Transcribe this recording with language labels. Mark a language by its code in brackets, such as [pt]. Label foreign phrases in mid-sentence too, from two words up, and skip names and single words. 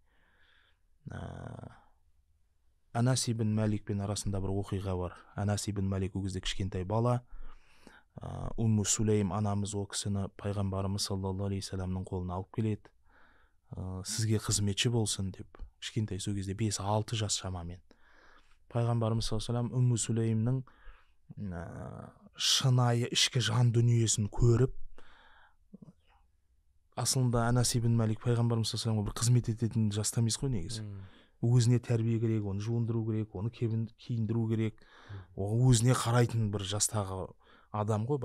[kk] Анас ибн Маликпен арасында бір оқиға бар. Анас ибн Малик ол кезде кішкентай бала. Умму Сулейм анамыз ол кісіні пайғамбарымыз [ar] صلى الله عليه وسلم [kk] қолына алып келеді. Сізге қызметші болсын деп. Кішкентай, сол кезде 5-6 жас шамамен. Пайғамбарымыз [ar] صلى الله عليه وسلم [kk] Умму Сулеймнің шынайы ішкі жан дүниесін көріп, асылында Анас ибн Малик пайғамбарымыз [ar] صلى الله عليه وسلم [kk] бір қызмет ететін жаста емес қой негізі. Өзіне тәрбие керек, оны жуындыру керек, оны киіндіру керек, өзіне қарайтын бір жастағы адам ғой.